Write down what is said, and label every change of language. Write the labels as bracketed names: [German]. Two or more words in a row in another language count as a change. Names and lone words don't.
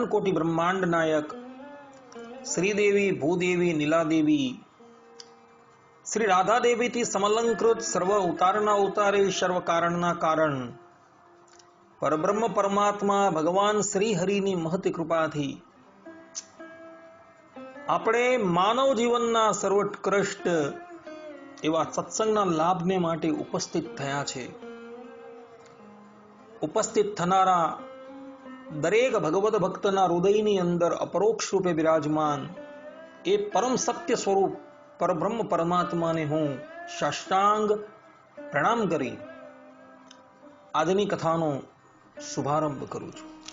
[Gujarati] કોટિ બ્રહ્માંડ નાયક શ્રીદેવી ભૂદેવી નીલાદેવી શ્રી રાધા દેવી થી સમલંકૃત સર્વ ઉતારના ઉતારે સર્વ કારણના કારણ પરબ્રહ્મ પરમાત્મા ભગવાન શ્રી હરિની મહતી કૃપાથી આપણે માનવ જીવનના સર્વોત્કૃષ્ટ એવા સત્સંગના લાભને માટે ઉપસ્થિત થયા છે। ઉપસ્થિત થનારા દરેક ભગવદ ભક્તના હૃદયની અંદર અપરોક્ષ રૂપે બિરાજમાન એ પરમ સત્ય સ્વરૂપ પરબ્રહ્મ પરમાત્માને હું સાષ્ટાંગ પ્રણામ કરી આજની કથાનો શુભારંભ કરું છું।